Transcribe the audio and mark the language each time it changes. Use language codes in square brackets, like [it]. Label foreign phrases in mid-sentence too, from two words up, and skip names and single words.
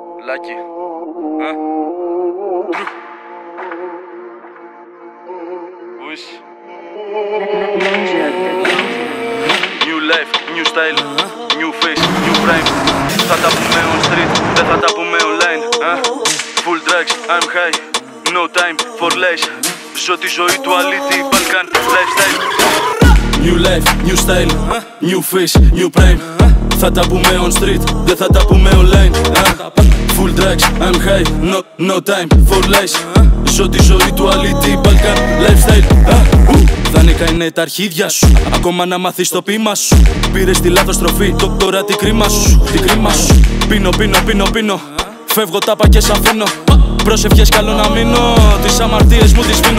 [en] Lucky. Wish. New life, new style, new face, new prime. [el] Θα τα πούμε [en] on street, [el] δεν θα τα πούμε online. [en] Full drugs, I'm high, no time for lies. [el] Ζω τη ζωή του αλήτη, [en] Balkan lifestyle. New life, new style, new face, new prime. [el] Θα τα πούμε [en] on street, [el] δεν θα τα πούμε online. [en] Full drugs, I'm high, no time for lies. [el] Ζω τη ζωή του αλήτη, [en] Balkan lifestyle. [el] Δανείκα είναι τα αρχίδια σου, ακόμα να μάθεις το ποίημα σου. Πήρες τη λάθος τροφή, τώρα την κρίμα σου, την κρίμα σου. Πίνω, φεύγω τάπα και σ' αφήνω. Πρόσευχες καλό να μείνω, τις αμαρτίες μου τις σβήνω.